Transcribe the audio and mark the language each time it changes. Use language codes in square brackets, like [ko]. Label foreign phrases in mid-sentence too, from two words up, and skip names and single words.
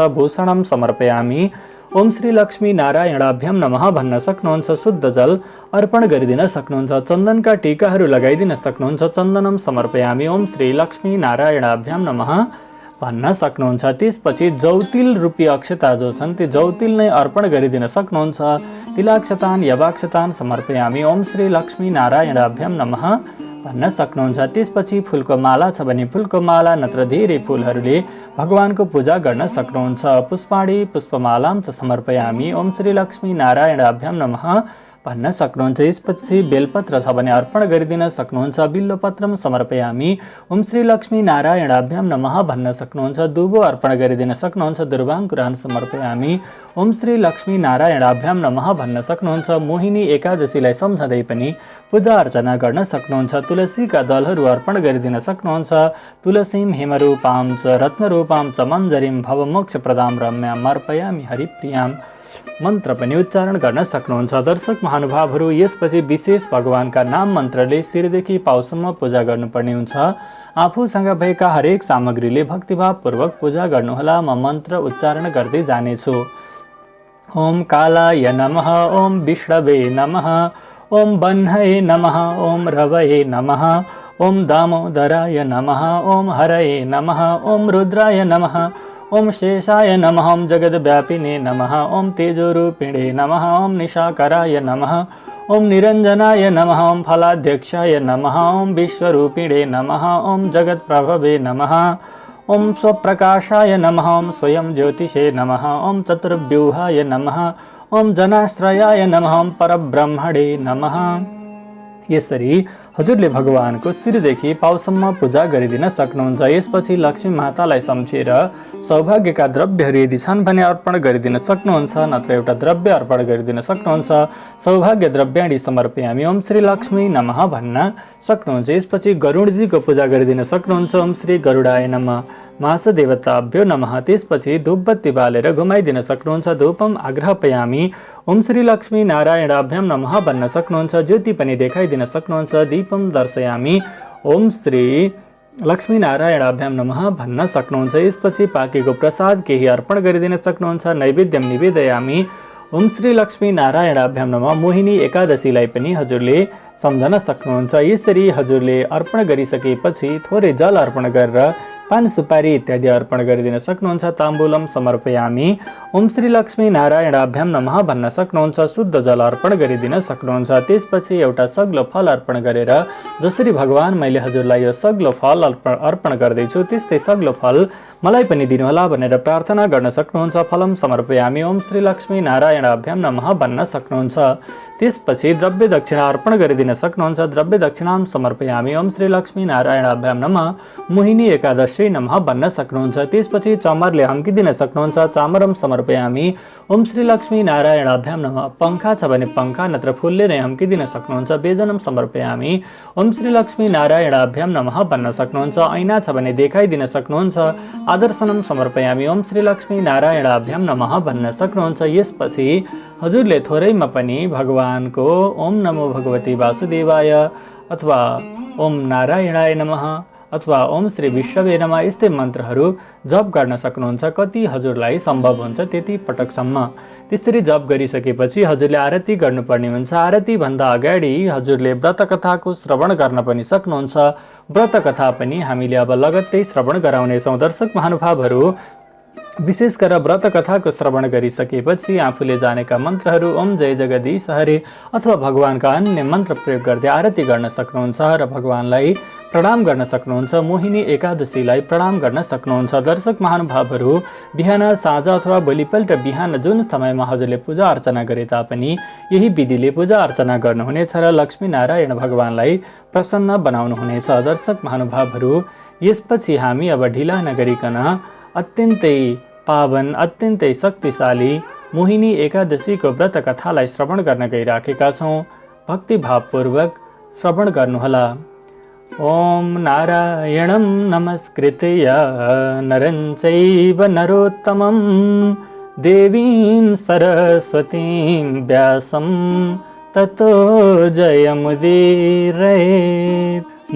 [sa] भूषणम समर्पयामि। ओम श्री लक्ष्मी नारायणाभ्याम नमः [ne] भन्न सक्नुहुन्छ। शुद्ध जल अर्पण गरिदिन सक्नुहुन्छ। चन्दनका टीकाहरू लगाइदिन सक्नुहुन्छ। [sa] चन्दनम समर्पयामि। ओम श्री लक्ष्मी नारायणाभ्याम नमः [ne] भन्न सक्नुहुन्छ। त्यसपछि जौतिल रूपी अक्षता जो छन् ती जौतिल नै अर्पण गरिदिन सक्नुहुन्छ। [sa] तिलाक्षतान यवाक्षतान समर्पयामि। ओम श्री लक्ष्मी नारायणाभ्याम नमः [ne] भन्न सक्नुहुन्छ। त्यसपछि फुलको माला छ भने फुलको माला नत्र धेरै फुलहरूले भगवानको पूजा गर्न सक्नुहुन्छ। [sa] पुष्पाणी पुष्पमालाम च समर्पयामि। ओम श्री लक्ष्मी नारायणाभ्याम नमः [ne] भन्न सक्नुहुन्छ। यसपछि बेलपत्र छ भने अर्पण गरिदिन सक्नुहुन्छ। [sa] बिल्वपत्रम समर्पयामि। ओम श्री लक्ष्मी नारायणाभ्याम नमः [ne] भन्न सक्नुहुन्छ। दुबो अर्पण गरिदिन सक्नुहुन्छ। [sa] दुर्वाङ्कुरान समर्पयामि। ओम श्री लक्ष्मी नारायणाभ्याम नमः [ne] भन्न सक्नुहुन्छ। मोहिनी एकादशीलाई सम्झँदै पनि पूजा अर्चना गर्न सक्नुहुन्छ। तुलसीका दलहरू अर्पण गरिदिन सक्नुहुन्छ। [sa] तुलसीम हेमरूपाम च रत्नरूपाम च मञ्जरीम भवमोक्ष प्रदाम रम्याम अर्पयामि हरिप्रियाम [ne] मन्त्र पनि उच्चारण गर्न सक्नुहुन्छ। दर्शक महानुभावहरू, यसपछि विशेष भगवानका नाम मन्त्रले शिरदेखि पाउसम्म पूजा गर्नुपर्ने हुन्छ। आफूसँग भएका हरेक सामग्रीले भक्तिभावपूर्वक पूजा गर्नुहोला। म मन्त्र उच्चारण गर्दै जानेछु। [sa] ओम कालाय नमः। ओम विष्णवे नमः। ओम बन्हये नमः। ओम रवये नमः। ओम दामोदराय नमः। ओम हरये नमः। ओम रुद्राय नमः। ओम शेषाय नमः। ओम जगद्व्यापिने नमः। ओम तेजोरूपिणे नमः। ओम निशाकराय नमः। ओम निरंजनाय नमः। ओम फलाध्यक्षाय नमः। ओम विश्वरूपिणे नमः। ओम जगत्प्रभवे नमः। ओम स्वप्रकाशाय नमः। ओम स्वयं ज्योतिषे नमः। ओम चतुर्व्यूहाय नमः। ओम जनाश्रयाय नमः। ओम परब्रह्मणे नमः। [ne] यसरी हजुरले भगवानको शिरदेखि पाउसम्म पूजा गरिदिन सक्नुहुन्छ। यसपछि लक्ष्मी मातालाई सम्झेर सौभाग्यका द्रव्यहरू यदि छन् भने अर्पण गरिदिन सक्नुहुन्छ, नत्र एउटा द्रव्य अर्पण गरिदिन सक्नुहुन्छ। [sa] सौभाग्य द्रव्याणि समर्पयामि ओम श्री लक्ष्मी नमः [ne] भन्न सक्नुहुन्छ। यसपछि गरुडजीको पूजा गरिदिन सक्नुहुन्छ। [sa] ओम श्री गरुडाय नमः। मासदेवताभ्यो नमः। [ne] त्यसपछि धूपबत्ती बालेर घुमाइदिन सक्नुहुन्छ। [sa] धूपम आग्रहपयामि ओम श्री लक्ष्मी नारायणाभ्याम नमः [ne] भन्न सक्नुहुन्छ। ज्योति पनि देखाइदिन सक्नुहुन्छ। [sa] दीपम दर्शयामि ओम श्री लक्ष्मी नारायणाभ्याम नमः [ne] भन्न सक्नुहुन्छ। यसपछि पाकेको प्रसाद केही अर्पण गरिदिन सक्नुहुन्छ। [sa] नैवेद्यम निवेदयामि ओम श्री लक्ष्मी नारायणाभ्याम नमः। [ne] मोहिनी एकादशीलाई पनि हजुरले सम्झन सक्नुहुन्छ। यसरी हजुरले अर्पण गरिसकेपछि थोरै जल अर्पण गरेर पान सुपारी इत्यादि अर्पण गरिदिन सक्नुहुन्छ। [sa] ताम्बूलम समर्पयामि ओम श्री लक्ष्मी नारायणाभ्याम नमः [ne] भन्न सक्नुहुन्छ। शुद्ध जल अर्पण गरिदिन सक्नुहुन्छ। त्यसपछि एउटा सग्लो फल अर्पण गरेर जसरी भगवान मैले हजुरलाई यो सग्लो फल अर्पण गर्दैछु त्यस्तै सग्लो फल मलाई पनि दिनुहोला भनेर प्रार्थना गर्न सक्नुहुन्छ। [sa] फलम समर्पयामि ओम श्री लक्ष्मी नारायणाभ्याम नमः [ne] भन्न सक्नुहुन्छ। त्यसपछि द्रव्य दक्षिणा अर्पण गरिदिन सक्नुहुन्छ। [sa] द्रव्य दक्षिणाम समर्पयामि ओम श्री लक्ष्मी नारायणाभ्याम नमः। [ne] मोहिनी एकादशी नमः भन्न सक्नुहुन्छ। त्यसपछि चमरले हम्किदिन सक्नुहुन्छ। [sa] चामरम समर्पयामि ओम श्री लक्ष्मी नारायणाभ्याम नमः। [ne] पंखा छ भने पंखा नत्र फुलले नै हम्किदिन सक्नुहुन्छ। [sa] बेजनम समर्पयामि ओम श्री लक्ष्मी नारायणाभ्याम नमः [ne] भन्न सक्नुहुन्छ। ऐना छ भने देखाइदिन सक्नुहुन्छ। [sa] आदर्शनम समर्पयामि ओम श्री लक्ष्मी नारायणाभ्याम नमः [ne] भन्न सक्नुहुन्छ। यसपछि हजुरले थोरैमा पनि भगवानको [sa] ओम नमो भगवती वासुदेवाय [ne] अथवा [sa] ओम नारायणाय नमः [ne] अथवा [sa] ओम श्री विष्णवे नमः [ne] यस्तै मन्त्रहरू जप गर्न सक्नुहुन्छ। कति हजुरलाई सम्भव हुन्छ त्यति पटकसम्म। त्यसरी जप गरिसकेपछि हजुरले आरती गर्नुपर्ने हुन्छ। आरती भन्दा अगाडि हजुरले व्रतकथाको श्रवण गर्न पनि सक्नुहुन्छ। व्रतकथा पनि हामीले अब लगत्तै श्रवण गराउनेछौँ। दर्शक महानुभावहरू, विशेष गरेर व्रतकथाको श्रवण गरिसकेपछि आफूले जानेका मन्त्रहरू ओम जय जगदीश हरे अथवा भगवानका अन्य मन्त्र प्रयोग गर्दै आरती गर्न सक्नुहुन्छ र भगवानलाई प्रणाम गर्न सक्नुहुन्छ। मोहिनी एकादशीलाई प्रणाम गर्न सक्नुहुन्छ। दर्शक महानुभावहरू, बिहान साँझ अथवा भोलिपल्ट बिहान जुन समयमा हजुरले पूजा अर्चना गरे तापनि यही विधिले पूजा अर्चना गर्नुहुनेछ र लक्ष्मी नारायण भगवानलाई प्रसन्न बनाउनुहुनेछ। दर्शक महानुभावहरू, यसपछि हामी अब ढिला नगरिकन अत्यन्तै पावन अत्यन्तै शक्तिशाली मोहिनी एकादशीको व्रत कथालाई श्रवण गर्न गइराखेका छौँ। भक्तिभावपूर्वक श्रवण गर्नुहोला। [sa] ओम नारायणं नमस्कृत्य नरं चैव नरोत्तमं देवीं सरस्वतीं व्यासं ततो जयमुदीरयेत्।